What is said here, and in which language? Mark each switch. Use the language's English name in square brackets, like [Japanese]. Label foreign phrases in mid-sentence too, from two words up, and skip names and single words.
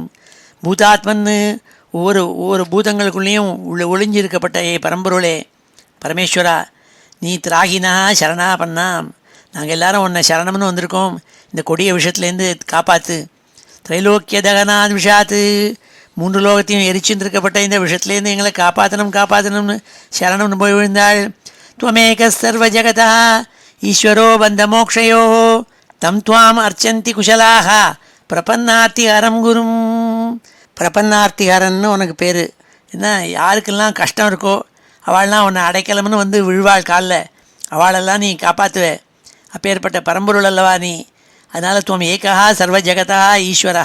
[Tamil] பூதாத்மன்னு ஒவ்வொரு பூதங்களுக்குள்ளேயும் ஒளிஞ்சிருக்கப்பட்ட ஏ பரம்பொருளே பரமேஸ்வரா, நீ [Sanskrit] त्राहिनः शरणापन्नान्, [Tamil] நாங்கள் எல்லாரும் உன்னை சரணம்னு வந்திருக்கோம், இந்த கொடிய விஷயத்துலேருந்து காப்பாற்று. [Sanskrit] त्रैलोक्य दहनात् विषात्, [Tamil] 3 லோகத்தையும் எரிச்சுருக்கப்பட்ட இந்த விஷயத்துலேருந்து எங்களை காப்பாற்றணும்னு சரணம்னு போய் விழுந்தாள். [Sanskrit] त्वमेकः सर्वजगतः ईश्वरो बन्धमोक्षयोः तं त्वाम् अर्चन्ति कुशलाः प्रपन्नार्तिहरं गुरुम्. [Tamil] பிரபன்னார்த்திஹரன்னு உனக்கு பேர். என்ன, யாருக்கெல்லாம் கஷ்டம் இருக்கோ அவள்லாம் உன்னை அடைக்கலம்னு வந்து விழுவாள் காலில், அவளெல்லாம் நீ காப்பாற்றுவே. அப்பேற்பட்ட பரம்பொருள் அல்லவா நீ. அதனால் [Sanskrit] त्वम् एकः सर्व जगतः ईश्वरः.